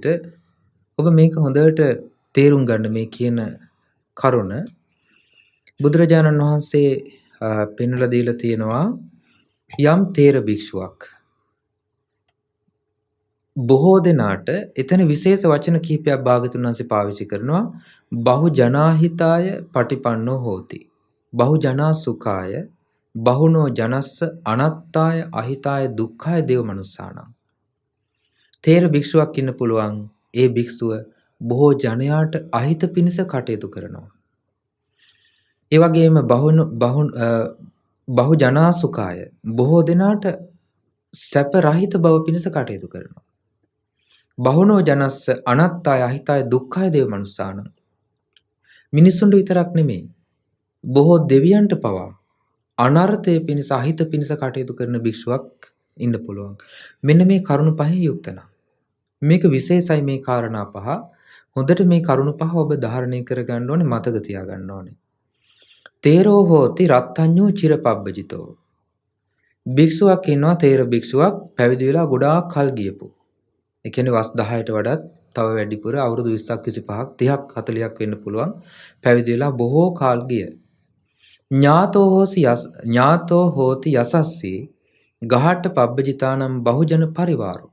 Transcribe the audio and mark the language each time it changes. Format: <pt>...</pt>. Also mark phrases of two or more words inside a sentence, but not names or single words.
<si>ඔබ මේක හොඳට තේරුම් ගන්න මේ කියන කරුණ. බුදුරජාණන් වහන්සේ පෙන්වලා දීලා තියෙනවා යම් තේර භික්ෂුවක් බොහෝ දෙනාට එතන විශේෂ වචන කිහිපයක් භාග්‍යතුන් වහන්සේ පාවිච්චි කරනවා.</si> <pi>බහු ජනාහිතාය පටිපන්නෝ හෝති. බහු ජනා සුඛාය බහුනෝ ජනස්ස අනත්තාය අහිතාය දුක්ඛාය දේව මනුස්සානම්.</pi> <si>තේර භික්ෂුවක් ඉන්න පුළුවන්. ඒ භික්ෂුව බොහෝ ජනයාට අහිත පිණිස කටයුතු කරනවා. ඒ වගේම</si> <pi>බහු ජනා සුඛාය</pi> <si>බොහෝ දෙනාට සැප රහිත බව පිණිස කටයුතු කරනවා. බහුනෝ ජනස්ස අනත්තාය අහිතාය දුක්ඛාය දේව මනුස්සානම්. මිනිසුන්ට විතරක් නෙමෙයි බොහෝ දෙවියන්ට පවා අනර්ථය පිණිස අහිත පිණිස කටයුතු කරන භික්ෂුවක් ඉන්න පුළුවන්. මෙන්න මේ කරුණු පහෙන් යුක්ත නම්. මේක විශේෂයි මේ කාරණා පහ. හොඳට මේ කරුණු පහ ඔබ ධාරණය කරගන්න ඕනේ, මතක තියාගන්න ඕනේ.</si> <pi>තේරෝ හෝති රත්ත්‍ඤ්ඤෝ චිරපබ්බජිතෝ.</pi> <si>භික්ෂුවක් ඉන්නවා, තේර භික්ෂුවක් පැවිදි වෙලා ගොඩාක් කල් ගියපු. ඒ කියන්නේ වස් 10ට වඩා තව වැඩිපුර අවුරුදු 20ක් 25ක් 30ක් 40ක් වෙන්න පුළුවන්. පැවිදි වෙලා බොහෝ කාල ගිය.</si> <pi>ඥාතෝ හෝති යසස්සී ගහට පබ්බජිතානම් බහුජන පරිවාරෝ.</pi>